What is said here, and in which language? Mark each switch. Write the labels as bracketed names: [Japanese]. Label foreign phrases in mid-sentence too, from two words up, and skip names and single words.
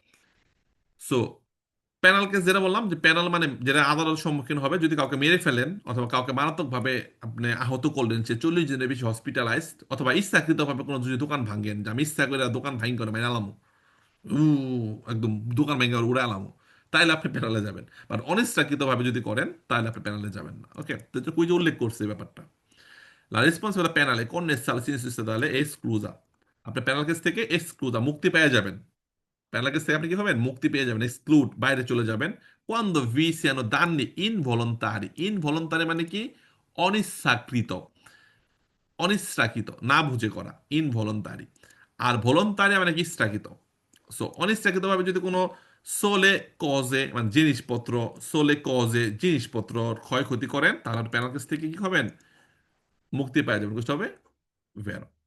[Bangla] সো [English] penal case [Bangla] যেটা বললাম, যে প্যানাল মানে যেটা আদালতের সম্মুখীন হবে যদি কাউকে মেরে ফেলেন অথবা কাউকে মারাত্মকভাবে আপনি আহত করলেন, সে 40 দিনের বেশি হসপিটালাইজড, অথবা ইচ্ছাকৃতভাবে কোনো যদি দোকান ভাঙেন, যে আমি ইচ্ছা করে দোকান ভাঙ করে মেরে আলামো, উ একদম দোকান ভেঙে উড়ে আলামো, তাইলে আপনি প্যানালে যাবেন। বাট অনিচ্ছাকৃতভাবে যদি করেন তাহলে আপনি প্যানালে যাবেন না। ওকে, তো এটা কুইজে উল্লেখ করছে এই ব্যাপারটা। [Italian] La responsabilità penale connessa alla sinistra statale è esclusa. [Bangla] আপনি [English] penal case [Bangla] থেকে এক্সক্লুজা, মুক্তি পেয়ে যাবেন। [English] penal case [Bangla] থেকে আপনি কি হবেন, মুক্তি পেয়ে যাবেন, এক্সক্লুড, বাইরে চলে যাবেন। [Italian] quando vi siano danni involontari, [Bangla] ইনভলন্টারি মানে কি, অনিচ্ছাকৃত, অনিচ্ছাকৃত না বুঝে করা, ইনভলন্টারি। আর ভলন্টারি মানে কি, ইচ্ছাকৃত। সো অনিচ্ছাকৃতভাবে যদি কোনো [Italian] sole cose [Bangla] মানে জিনিসপত্র, [Italian] sole cose [Bangla] জিনিসপত্র ক্ষয়ক্ষতি করেন, তাহলে [English] penal case [Bangla] থেকে কি হবেন, মুক্তি পেয়ে যাবেন, বুঝতে হবে ভেরো।